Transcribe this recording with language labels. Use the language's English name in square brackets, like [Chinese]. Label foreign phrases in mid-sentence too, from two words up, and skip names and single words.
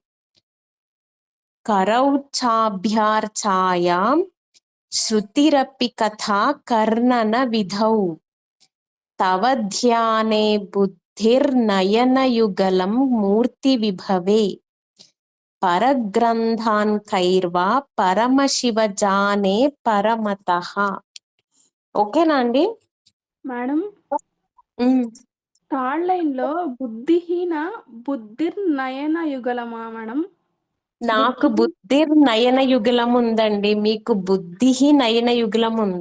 [Sanskrit] करौ चाभ्यार्चायां श्रुतिरपि कथा कर्णनविधौ तव ध्याने बुद्धिर्नयनयुगलं मूर्तिविभवे परग्रन्थान् कैर्वा परमशिव जाने परमतः. [Telugu] ఓకేనా అండి? మేడం ఉమ్. [English] third line [Telugu] లో [Sanskrit] बुद्धिहीन बुद्धिर्नयन युगलमा [Telugu] మేడం? నాకు [Sanskrit] बुद्धिर् नयन युगलं [Telugu] ఉందండి, మీకు [Sanskrit] बुद्धि नयन युगलं [Telugu] ఉంది.